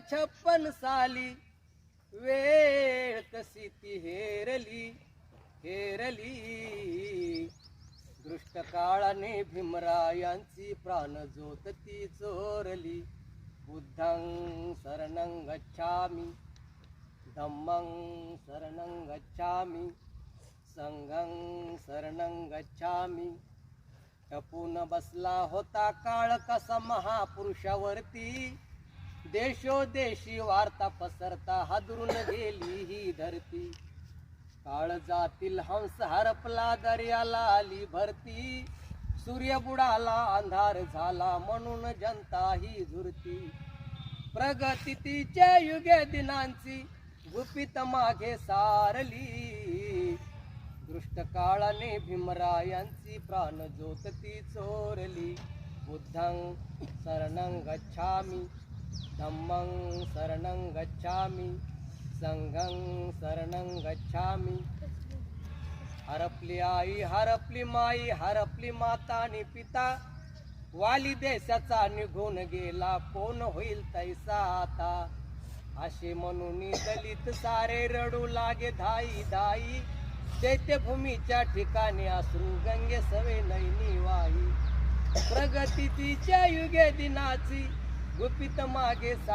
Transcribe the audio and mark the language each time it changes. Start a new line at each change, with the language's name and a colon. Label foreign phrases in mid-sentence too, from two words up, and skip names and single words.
Marathi: 56 साली वेळ कशी ती हेरली हेरली दृष्ट काळाने भीमरायांची प्राण ज्योत ती चोरली
Pali: बुद्धं शरणं गच्छामि धम्मं शरणं गच्छामि संघं शरणं गच्छामि
Marathi: टपून बसला होता काळ कसा महापुरुषावरती देशोदेशी वार्ता पसरता हादरून गेली ही धरती काळ जातील हंस हरपला दर्याला आली भरती सूर्य बुडाला अंधार झाला म्हणून जनता ही झुरती प्रगती तिच्या युगे दिनांची गुपित मागे सारली दृष्ट काळाने भीमरायांची प्राण ज्योत ती चोरली
Pali: बुद्धं शरणं गच्छामि धम्मं शरणं गच्छामि संघं शरणं गच्छामि
Marathi: हरपली आई हरपली माई हरपली माता आणि पिता वाली देशाचा निघून गेला कोण होईल तैसा आता असे म्हणून दलित सारे रडू लागे धाई धाई चैत्यभूमीच्या ठिकाणी अश्रू गंगे सवे नैनी वाही प्रगती तिच्या युगे दिनाची गुपित मागे